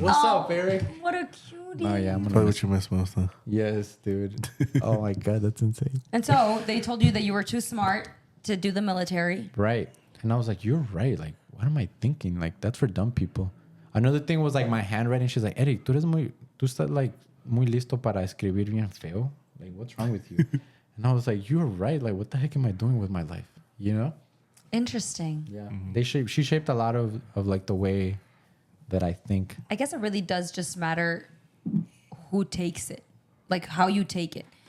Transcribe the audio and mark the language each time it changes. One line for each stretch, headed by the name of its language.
English: what's up, Erick? What a cutie. Oh, yeah, I'm Probably gonna what you miss most, huh? Yes, dude. Oh, my God, that's insane. And so they told you that you were too smart to do the military. Right. And I was like, you're right. Like, what am I thinking? Like, that's for dumb people. Another thing was like my handwriting. She's like,
Spanish: Erick, tú estás
English: like
Spanish: muy listo para escribir bien feo.
English: Like, what's wrong with you? And I was like, you're right. Like, what the heck am I doing with my life? You know? Interesting. Yeah. She shaped a lot of like the way that I think. I guess it really does just matter who takes it, like how you take it.